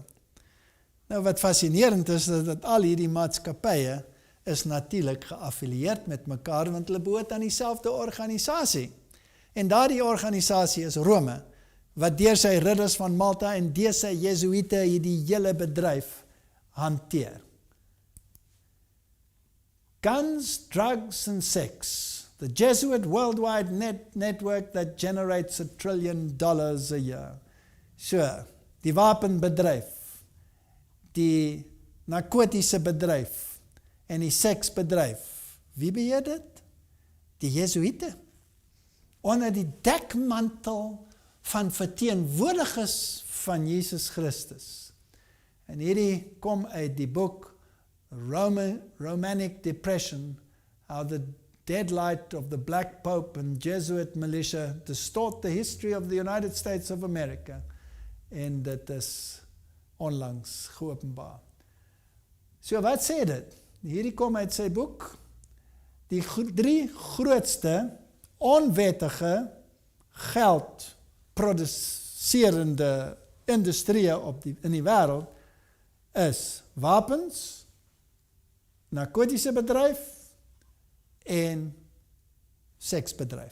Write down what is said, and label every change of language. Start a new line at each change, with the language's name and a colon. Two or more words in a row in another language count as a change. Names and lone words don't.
Afrikaans: Nou wat fascinerend is, dat al hierdie maatskappye is natuurlik geaffilieerd met mekaar, want hulle behoort aan dieselfde organisasie. En daardie organisasie is Rome, wat deur sy ridders van Malta en deur sy Jesuïte hierdie hele bedryf hanteer.
English: Guns, drugs and sex. The Jesuit worldwide network that generates $1 trillion a year. So,
Afrikaans: die wapenbedryf, die narkotiese bedryf en die seksbedryf. Wie beheer dit? Die Jesuïte. Onder die dekmantel van verteenwoordigers van Jesus Christus. En hierdie kom uit die boek Romanic Depression, how the deadlight of the Black Pope and Jesuit militia distort the history of the United States of America. En dit is onlangs geopenbaar. So wat sê dit? Hierdie kom uit sy boek. Die 3 grootste onwettige geld produserende industrieë in die wêreld is wapens, narkotiese bedryf en seksbedryf.